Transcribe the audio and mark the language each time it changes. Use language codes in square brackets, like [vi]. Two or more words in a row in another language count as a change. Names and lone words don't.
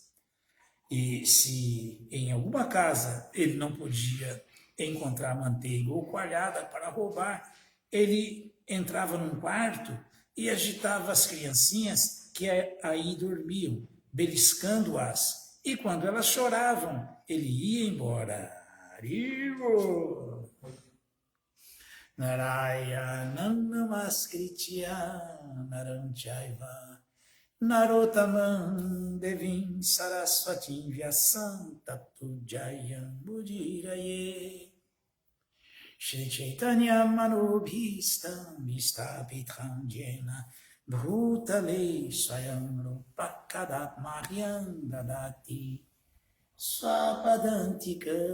[pt] E se em alguma casa ele não podia encontrar manteiga ou coalhada para roubar, ele entrava num quarto e agitava as criancinhas que aí dormiam, beliscando-as. E quando elas choravam, ele ia embora. Haribo! [sa] Narayanam namaskritya naranchaiva narotamam devim saraswatim vyasam tato jayam budiraye Shri Chaitanya manobhistam vistapitam jena bhutale swayam rupa kadatmahyam dadati swapadantika.